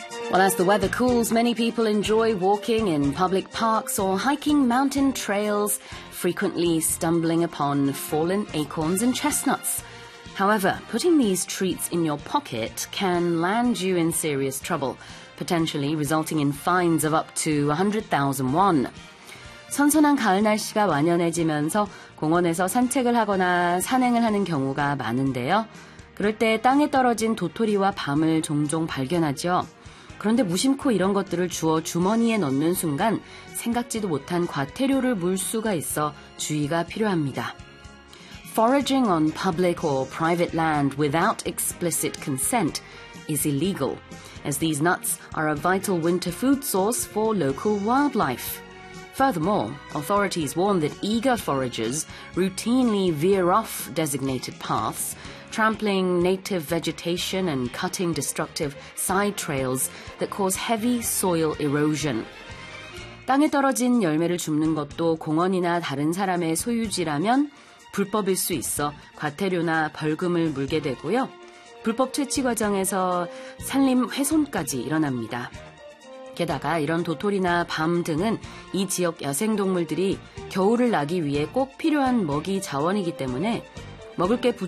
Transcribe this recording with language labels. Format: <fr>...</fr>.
<en>Well, as the weather cools, many people enjoy walking in public parks or hiking mountain trails, frequently stumbling upon fallen acorns and chestnuts. However, putting these treats in your pocket can land you in serious trouble, potentially resulting in fines of up to 100,000 won.</en> <ko>선선한 가을 날씨가 완연해지면서 공원에서 산책을 하거나 산행을 하는 경우가 많은데요. 그럴 때 땅에 떨어진 도토리와 밤을 종종 발견하죠. 그런데 무심코 이런 것들을 주워 주머니에 넣는 순간 생각지도 못한 과태료를 물 수가 있어 주의가 필요합니다.</ko> <en>Foraging on public or private land without explicit consent is illegal, as these nuts are a vital winter food source for local wildlife. Furthermore, authorities warn that eager foragers routinely veer off designated paths, trampling native vegetation and cutting destructive side trails that cause heavy soil erosion.</en> <ko>땅에 떨어진 열매를 줍는 것도 공원이나 다른 사람의 소유지라면 불법일 수 있어 과태료나 벌금을 물게 되고요. 불법 채취 과정에서 산림 훼손까지 일어납니다. 게다가 이런 도토리나 밤 등은 이 지역 야생동물들이 겨울을 나기 위해 꼭 필요한 먹이 자원이기 때문에 먹을 게 부족</ko>